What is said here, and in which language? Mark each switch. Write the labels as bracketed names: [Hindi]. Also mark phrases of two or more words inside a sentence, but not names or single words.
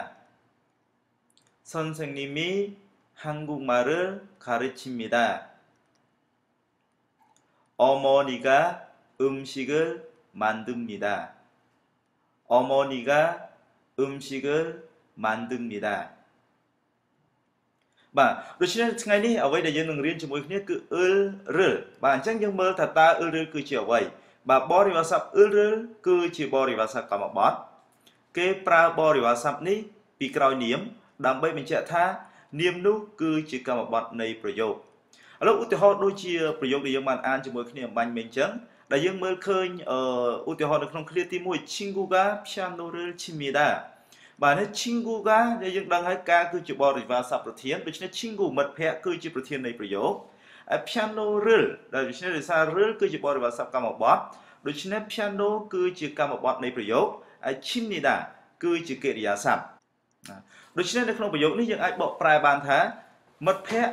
[Korean] 선생님이 한국말을 가르칩니다. 어머니가 음식을 만듭니다. 어머니가 음식을 만듭니다. [Khmer] បាទដូច្នេះថ្ងៃនេះអ្វីដែលយើងនឹងរៀនជាមួយគ្នាគឺអ៊ឺលឬលបាទអញ្ចឹងយើងមើលថាតើអ៊ឺលឬលគឺជាអ្វីបាទបរិវារស័ព្ទអ៊ឺលឬលគឺជាបរិវារស័ព្ទកម្មបត្តិគេប្រើបរិវារស័ព្ទនេះពីក្រោយនាមដើម្បីបញ្ជាក់ថានាមនោះគឺជាកម្មបត្តិនៃប្រយោគឥឡូវឧទាហរណ៍ដូចជា ប្រយោគដែលយើងបានអានជាមួយគ្នាអំបញ្ញមិញអញ្ចឹងដែលយើងមើលឃើញឧទាហរណ៍នៅក្នុងឃ្លាទី1 [Korean] 친구가 피아노를 칩니다 [Khmer] បាទនេះ 친구가 ដែលយើងដឹងហើយការគឺជាបរិវារស័ព្ទប្រធានដូច្នេះ 친구 មិត្តភ័ក្តិគឺជាប្រធាននៃប្រយោគ piano ឬល ដែលដូច្នេះដោយសារឬលគឺជាបរិវារស័ព្ទកម្មបត្តិដូច្នេះ piano គឺជាកម្មបត្តិនៃប្រយោគហើយ 칩니다 គឺជាកិរិយាសព្ទដូច្នេះនៅក្នុងប្រយោគនេះយើងអាចបកប្រែបានថាមិត្តភ័ក្តិ